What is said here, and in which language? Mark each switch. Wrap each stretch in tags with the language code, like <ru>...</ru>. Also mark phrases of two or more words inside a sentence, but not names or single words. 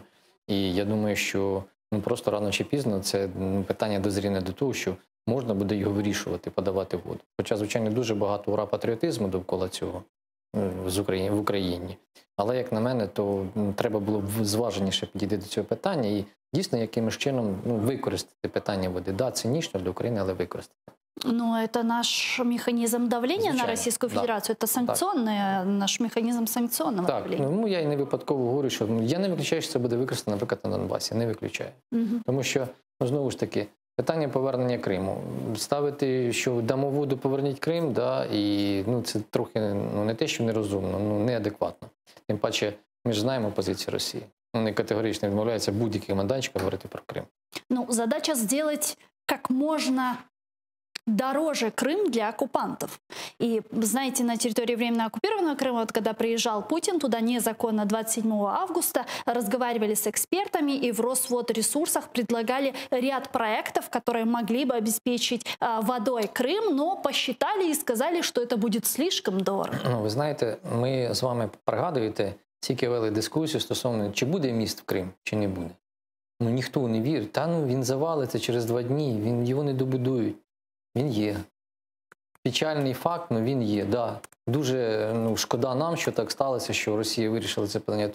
<uk>І я думаю, що просто рано чи пізно це питання дозріне до того, що можна буде його вирішувати, подавати в воду. Хоча, звичайно, дуже багато ура-патріотизму довкола цього в Україні. Але, як на мене, то треба було б зваженіше підійти до цього питання і дійсно якимось чином використати питання води. Да, цинічно для України, але використати.</uk> <ru>Но это наш механизм давления</ru> <uk>Звичайно,</uk> <ru>на Российскую Федерацию, это санкционный, наш механизм санкционного давления.</ru> <uk>Так, я і не випадково говорю, що я не виключаю, що це буде використано, наприклад, на Донбасі, не виключаю. Тому що, знову ж таки, питання повернення Криму. Ставити, що дамо воду, поверніть Крим, да, і це трохи не те, що нерозумно, неадекватно. Тим паче, ми ж знаємо позицію Росії. Вони категорично відмовляються будь-яких майданчиків говорити про Крим.</uk> <ru>Задача сделать как можно дороже Крым для оккупантов. И, знаете, на территории временно оккупированного Крыма, вот когда приезжал Путин туда незаконно 27 августа, разговаривали с экспертами и в Росводресурсах предлагали ряд проектов, которые могли бы обеспечить водой Крым, но посчитали и сказали, что это будет слишком дорого.</ru> <uk>Ви знаєте, ми з вами пригадуєте, скільки вели дискусію стосовно, чи буде міст в Крим, чи не буде. Ніхто не вірить. Він завалиться через 2 дні, його не добудують. Він є. Печальний факт, але він є. Да. Дуже шкода нам, що так сталося, що Росія вирішила це питання.</uk>